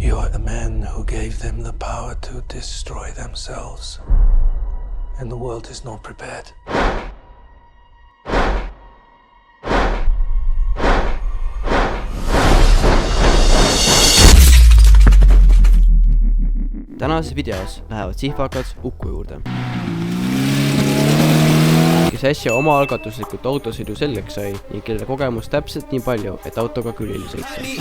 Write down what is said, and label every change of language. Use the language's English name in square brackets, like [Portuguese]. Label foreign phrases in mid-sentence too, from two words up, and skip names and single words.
[English] are the men who gave them the power to destroy themselves. And the world is not prepared. [Estonian] Tänases videos lähevad sihvakad Uku juurde, kes äsja omaalgatuslikult autosõidu selgeks sai ning kellel kogemus täpselt nii palju, et autoga külili sõitsa.